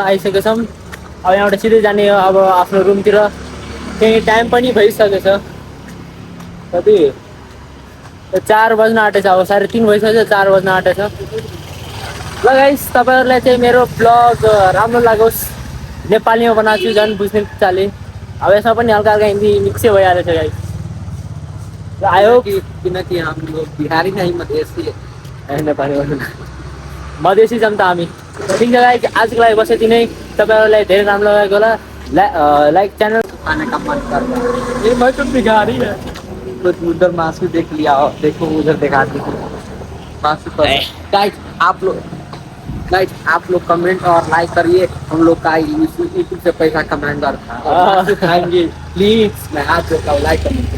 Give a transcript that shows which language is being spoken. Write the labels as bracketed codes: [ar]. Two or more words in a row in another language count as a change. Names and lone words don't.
[ne] आइसकेको छौँ अब यहाँबाट सिधै जाने हो अब आफ्नो रुमतिर त्यही टाइम पनि भइसकेको छ कति 4 बज्न आँटेछ अब 3:30 भइसक्यो 4 बज्न आँटेछ ल गाइस तपाईँहरूलाई चाहिँ मेरो ब्लग राम्रो लागोस् नेपालीमा बनाएको छु झन् बुझ्ने चाले अब यसमा पनि हल्का हल्का हिन्दी मिक्सै भइहालेछ गाइस [en] I hope [hi] किनकि हम लोग बिहारी नहीं मधेसी [ne] नेपाली मधेसी छौँ त हामी ठिक छ गाइस आजको लागि बस यति नै तपाईँहरूलाई धेरै राम्रो लागेको होला [en] like channel [hi] खाने का मन कर रहा है ए मैं तो बिहारी है तो उधर मासू देख लिया देखो उधर दिखा दीजिए मासू पर गाइस आप लोग कमेंट और लाइक करिए हम लोग का यूट्यूब से पैसा कमाएंगे और मासू खाएंगे प्लीज मैं आप लोग का लाइक करूँगा